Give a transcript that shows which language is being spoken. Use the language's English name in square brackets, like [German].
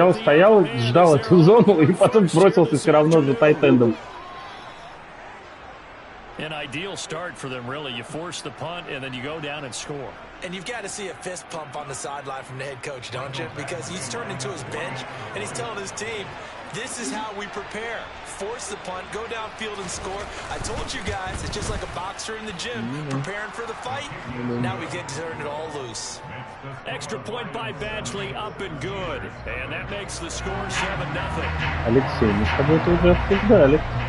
[Russian] стоял, ждал эту зону и потом бросился все равно за тайтендом. [English] An ideal start for them, really. You force the punt, and then you go down and score. And you've got to see a fist pump on the sideline from the head coach, don't you? Because he's turned into his bench, and he's telling his team, this is how we prepare. Force the punt, go downfield and score. I told you guys, it's just like a boxer in the gym, preparing for the fight. Now we get to turn it all loose. Extra point by Badgley, up and good. And that makes the score 7-0. [Russian] Алексей, мы с тобой это уже обсуждали.